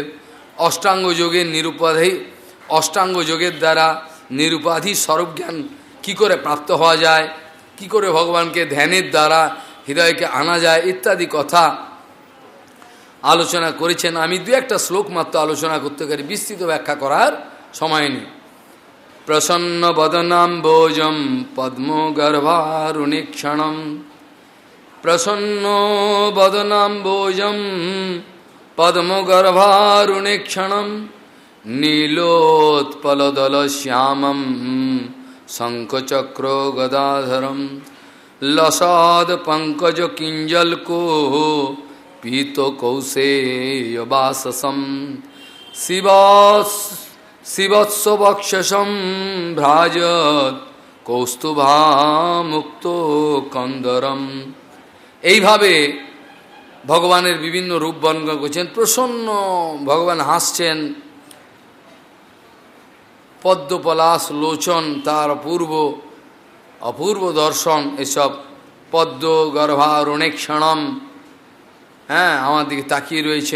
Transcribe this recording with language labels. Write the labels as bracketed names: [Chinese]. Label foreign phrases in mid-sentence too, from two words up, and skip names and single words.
[Bangla] অষ্টাঙ্গ যোগের নিরুপাধি, অষ্টাঙ্গ যোগের দ্বারা নিরুপাধি স্বরূপজ্ঞান কী করে প্রাপ্ত হওয়া যায়, কি করে ভগবানকে ধ্যানের দ্বারা হৃদয়কে আনা যায় ইত্যাদি কথা আলোচনা করেছেন। আমি দু একটা শ্লোক মাত্র আলোচনা করতে পারি, বিস্তৃত ব্যাখ্যা করার সময় নেই। [Sanskrit] প্রসন্ন বদনাম্বোজম পদ্মগর্ভারুণীক্ষণম, প্রসন্ন বদনাম্বোজম পদ্মগর্ভারুণীক্ষণম, নীলোৎপলদল শ্যামম শঙ্খচক্র গদাধরম, লসদ পঙ্কজ কিঞ্জলকো পীত কৌশেয়বাসসম, শিবৎসবক্ষসম ভ্রাজত কৌস্তুভামুক্ত কন্দরম। [Bangla] এইভাবে ভগবানের বিভিন্ন রূপ বর্ণনা করছেন। প্রসন্ন ভগবান হাসছেন, পদ্মপলাশ লোচন, তার অপূর্ব দর্শন, এসব [Sanskrit] পদ্ম গর্ভারুণীক্ষণম, [Bangla] হ্যাঁ আমার দিকে তাকিয়ে রয়েছেন।